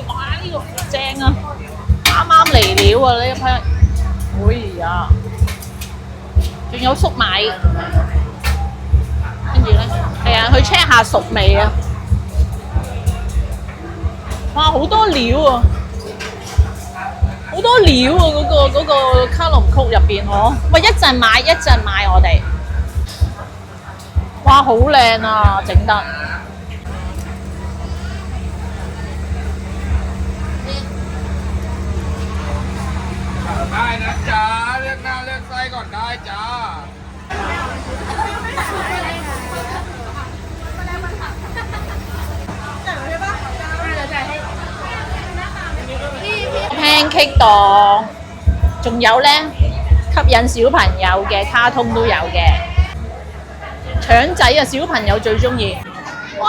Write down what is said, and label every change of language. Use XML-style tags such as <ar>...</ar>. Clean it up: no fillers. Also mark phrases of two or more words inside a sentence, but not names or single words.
<yue>哇！呢個正啊！啱啱嚟料啊！呢一批，哎呀，仲有粟米，跟住咧，係啊，去 check 下熟未啊！哇，好多料啊，好多料啊！嗰個卡龍曲入邊嗬，喂，一陣買我哋，哇，好靚啊，整得。</yue> <th>ได้นะจ๊ะเลือกหน้าเลือกไส้ก่อนได้จ้า</th> <yue>pancake 檔，仲有咧吸引小朋友嘅卡通都有嘅，腸仔啊小朋友最中意。 哇！</yue>